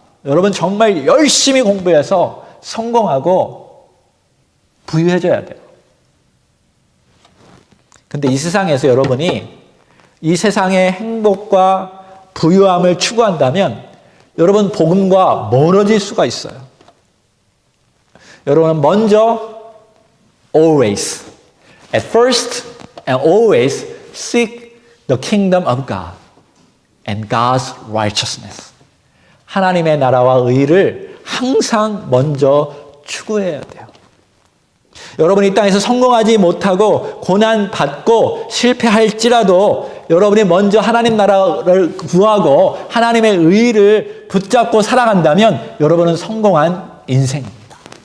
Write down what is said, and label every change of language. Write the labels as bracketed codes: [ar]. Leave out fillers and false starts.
[ko] 여러분 정말 열심히 공부해서 성공하고 부유해져야 돼요. 근데 이 세상에서 여러분이 이 세상의 행복과 부유함을 추구한다면 여러분 복음과 멀어질 수가 있어요. 여러분 먼저 [en] always, at first and always seek the kingdom of God and God's righteousness. [ko] 하나님의 나라와 의를 항상 먼저 추구해야 돼요. 여러분이 이 땅에서 성공하지 못하고 고난받고 실패할지라도 여러분이 먼저 하나님 나라를 구하고 하나님의 의를 붙잡고 살아간다면 여러분은 성공한 인생입니다.